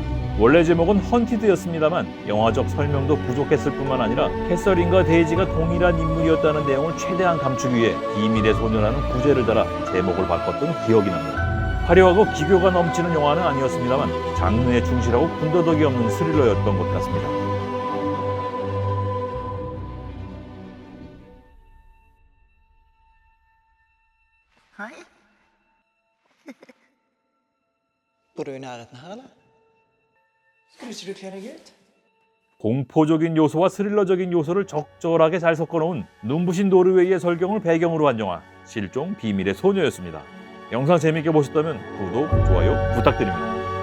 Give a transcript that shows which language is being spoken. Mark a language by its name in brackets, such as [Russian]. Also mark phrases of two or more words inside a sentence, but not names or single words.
[Korean] 원래 제목은 헌티드였습니다만 영화적 설명도 부족했을 뿐만 아니라 캐서린과 데이지가 동일한 인물이었다는 내용을 최대한 감추기 위해 비밀의 소녀라는 부제를 달아 제목을 바꿨던 기억이 납니다. 화려하고 기교가 넘치는 영화는 아니었습니다만 장르에 충실하고 군더더기 없는 스릴러였던 것 같습니다. [Norwegian] Hei. Bor du i nærheten her, eller? Skulle ikke du kle deg ut? [Korean] 공포적인 요소와 스릴러적인 요소를 적절하게 잘 섞어놓은 눈부신 노르웨이의 설경을 배경으로 한 영화 실종 비밀의 소녀였습니다. 영상 재밌게 보셨다면 구독, 좋아요 부탁드립니다.